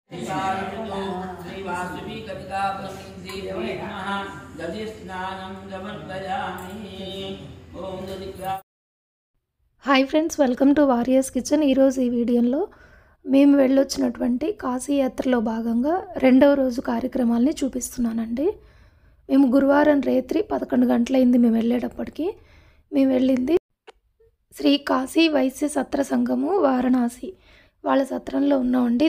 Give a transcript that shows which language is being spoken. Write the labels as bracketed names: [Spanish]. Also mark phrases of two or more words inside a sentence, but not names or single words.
[Sanskrit] श्रीवासवी कटिकापतिदेवी नमः दधि स्नानं समर्पयामि। ओम दधिक्रा। [English] Hi friends, welcome to Warriors Kitchen. [Telugu] ఈరోజు ఈ వీడియోలో మేము వెళ్ళొచ్చినటువంటి కాశీయాత్రలో భాగంగా రెండవ రోజు కార్యక్రమాలని చూపిస్తున్నానండి. మేము గురువారం రాత్రి 11 గంటలైంది మేము వెళ్ళేటప్పటికి. మేము వెళ్ళింది శ్రీ కాశీ వైశ్య సత్ర సంఘము వారణాసి వాళ్ళ సత్రంలో ఉన్నామండి.